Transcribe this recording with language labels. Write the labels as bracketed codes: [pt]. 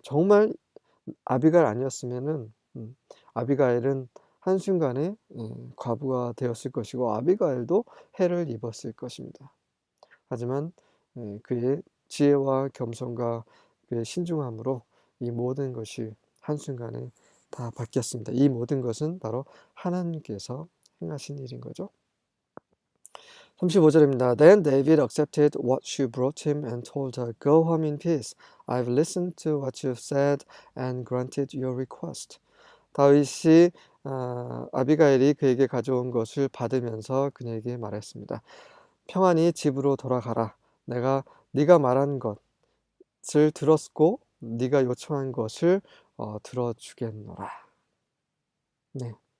[ko] 정말 아비가일 아니었으면은 아비가일은 한순간에 과부가 되었을 것이고 아비가일도 해를 입었을 것입니다. 하지만 그의 지혜와 겸손과 그의 신중함으로 이 모든 것이 한순간에 다 바뀌었습니다. 이 모든 것은 바로 하나님께서 행하신 일인 거죠. 35절입니다. [en] Then David accepted what she brought him and told her, Go home in peace. I've listened to what you've said and granted your request. [ko] 다윗이 아비가일이 그에게 가져온 것을 받으면서 그녀에게 말했습니다. 평안히 집으로 돌아가라. 내가 네가 말한 것을 들었고 네가 요청한 것을 들어주겠노라. 네.